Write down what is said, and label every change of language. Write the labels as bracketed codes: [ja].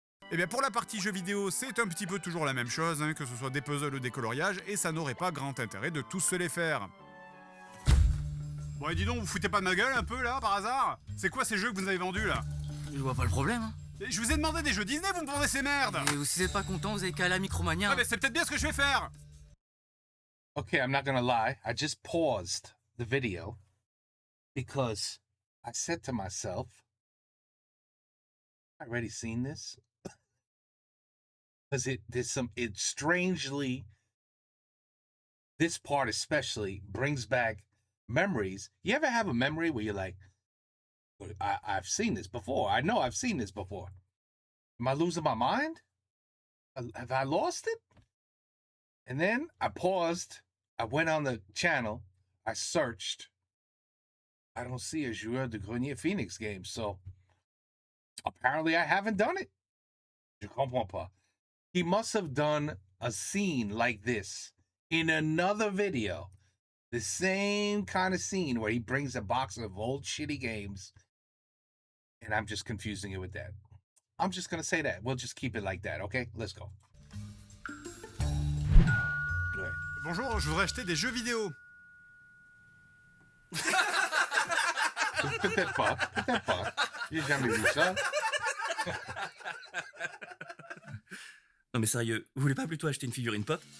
[fr] eh bien pour la partie jeux vidéo, c'est un petit peu toujours la même chose, hein, que ce soit des puzzles ou des coloriages, et ça n'aurait pas grand intérêt de tous se les faire. Bon et dis donc, vous foutez pas de ma gueule un peu là, par hasard? C'est quoi ces jeux que vous avez vendus là? Je vois pas le problème. Hein. Et je vous ai demandé des jeux Disney, vous me vendez ces merdes! Et si vous êtes pas content, vous avez qu'à aller à Micromania. Ah mais c'est peut-être bien ce que je vais faire! [en] Okay, I'm not gonna lie. I just paused the video because I said to myself, I already seen this. Because it strangely, this part especially brings back memories. You ever have a memory where you're like, I've seen this before. I know I've seen this before. Am I losing my mind? Have I lost it? And then I paused. I went on the channel. I searched. I don't see a Joueur de Grenier Phoenix game. So apparently I haven't done it. [fr] Je comprends pas. [en] He must have done a scene like this in another video. The same kind of scene where he brings a box of old shitty games. And I'm just confusing it with that. I'm just going to say that. We'll just keep it like that, okay? Let's go. [fr] Ouais. Bonjour, je voudrais acheter des jeux vidéo. Peut-être pas. Peut-être pas. J'ai jamais vu ça. Non mais sérieux, vous voulez pas plutôt acheter une figurine pop?